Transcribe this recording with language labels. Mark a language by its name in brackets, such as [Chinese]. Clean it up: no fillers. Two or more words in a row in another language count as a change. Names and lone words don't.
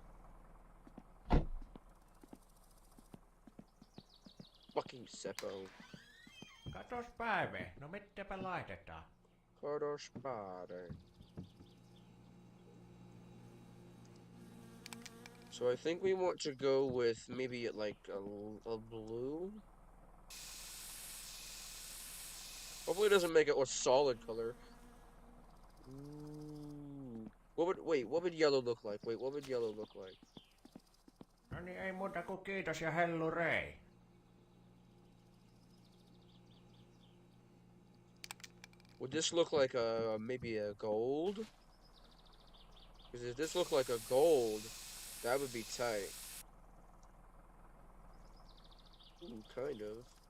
[English] Fucking Seppo. [Finnish] Katospäivä. No mitäpä laitetaan? [English] Kadospade. So I think we want to go with maybe like a blue. Hopefully it doesn't make it a solid color. Ooh. What would yellow look like? Wait, what would yellow look like? [Finnish] No niin, ei muuta kuin kiitos ja hellurei. [English] Would this look like maybe a gold? Because if this looked like a gold, that would be tight. Ooh, kind of.